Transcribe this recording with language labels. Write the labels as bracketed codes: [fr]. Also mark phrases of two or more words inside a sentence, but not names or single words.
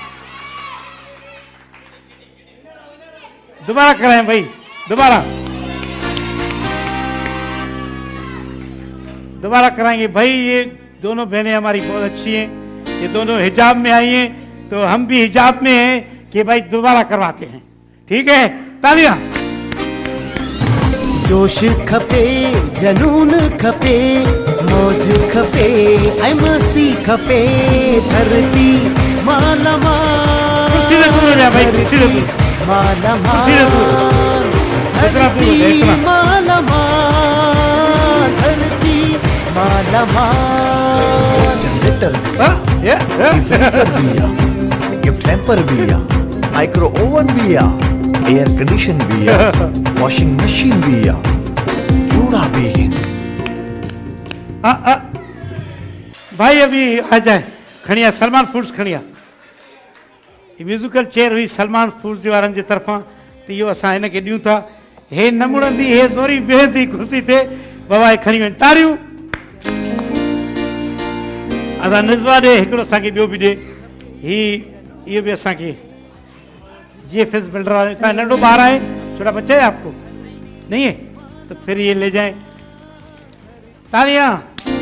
[ur] دوبارہ کرائیں بھائی، دوبارہ کرائیں گے بھائی. یہ دونوں بہنیں ہماری بہت اچھی ہیں، یہ دونوں حجاب میں آئی ہیں، تو ہم بھی حجاب میں ہیں کہ بھائی دوبارہ کرواتے ہیں. ٹھیک ہے، تالیاں. [sd] जोश खपे, जनून खपे, मौज खपे, ऐं मस्ती खपे। धरती मालामाल, [ur] کرسی سے دور ہو جا بھائی، کرسی سے دور. [sd] मालामाल, धरती मालामाल, धरती मालामाल। जनरेटर हाँ, डिफ्रीजर बिया, [en] gift hamper [sd] बिया, [en] micro oven [sd] भी आहे, [en] air condition [sd] भी आहे, [en] washing machine [sd] भी आहे, कूड़ा भी आहिनि। [ur] بھائی ابھی آ جائے [sd] खणी आ सलमान फूड्स खणी आ। ये [en] musical chair [sd] हुई सलमान फूड्स वारनि जे तरफ़ां, त इहो असां हिनखे ॾियूं था। हे न मुड़ंदी, हे ज़ोरी बेहदी कुर्सी थिए, बाबा हे खणी वञ, तारियूं। असां निज़वा ॾे, हिकिड़ो असांखे ॿियो बि ॾे। इहो बि असांखे GFS बिल्डर वाले, तव्हां नंढो ॿार आहे, [ur] چھوٹا بچہ ہے آپ کو نہیں ہے، تو پھر یہ لے جائے۔ تالیاں.